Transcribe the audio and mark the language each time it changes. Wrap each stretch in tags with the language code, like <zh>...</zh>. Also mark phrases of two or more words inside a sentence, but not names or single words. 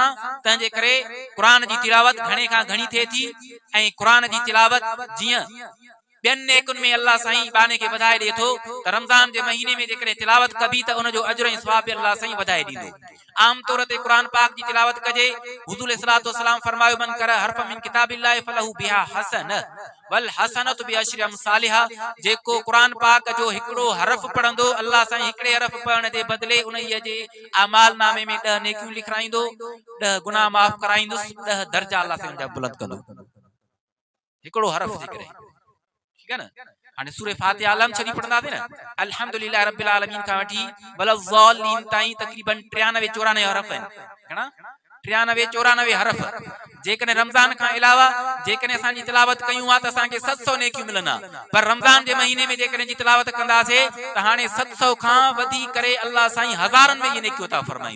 <sd>तंहिंजे करे क़ुरान जी तिलावत घणे खां घणी थिए थी। ऐं क़ुरान जी तिलावत जीअं ॿियनि नेकुनि में अल्लाह साईं बाने खे वधाए ॾिए थो, त रमज़ान जे महीने में जेकॾहिं तिलावत कबी त उनजो अजर ऐं सवाब बि अल्लाह साईं वधाए ॾींदो। आम तौर ते क़ुरान पाक जी तिलावत कजे।</sd> <ar>हुज़ूर صلى الله عليه وسلم फरमायो من قرأ حرفا من كتاب الله فله بها حسنة والحسنة بعشر أمثالها.</ar> <sd>जेको क़ुरान पाक जो हिकिड़ो हरफ पढ़ंदो, अल्लाह साईं हिकिड़े हरफ पढ़ण जे बदिले उन्हीअ जे अमाल नामे में 10 नेकियूं लिखाईंदो, 10 गुनाह माफ़ कराईंदुसि, 10 दर्जा अल्लाह साईं उनजा बुलंद कंदो। हिकिड़ो हरफ जे करे,</sd> <ur>ٹھیک ہے نا.</ur> <sd>हाने सूरह फातिहा आलम छड़ी पढ़ंदासीं न,</sd> <ar>الحمد لله رب العالمين</ar> <sd>खां वठी वलज़ालिन ताईं तकरीबन 93 94 हरफ आहिनि। घणा? 93 94 हरफ। जेकॾहिं रमज़ान खां अलावा जेकॾहिं असांजी तिलावत कयूं आहे त असांखे 700 नेकियूं मिलंदा। पर रमज़ान जे महीने में जेकॾहिं जी तिलावत कंदासीं त हाणे 700 खां वधी करे अल्लाह साईं हज़ारनि में इहे नेकियूं अता फरमाईंदो।</sd>